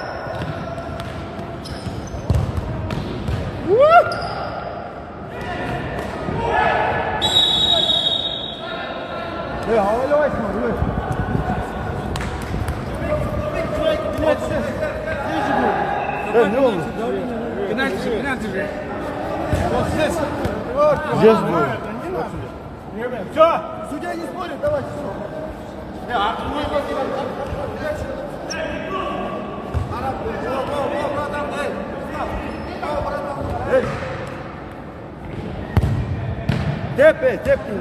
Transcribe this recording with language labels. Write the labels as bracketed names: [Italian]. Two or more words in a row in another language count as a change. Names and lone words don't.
[Turkish] Havayla başma, yürü. Ne oldu? Penalty. [Russian] Здесь будет. Все, судья не спорит, давайте. Тепи.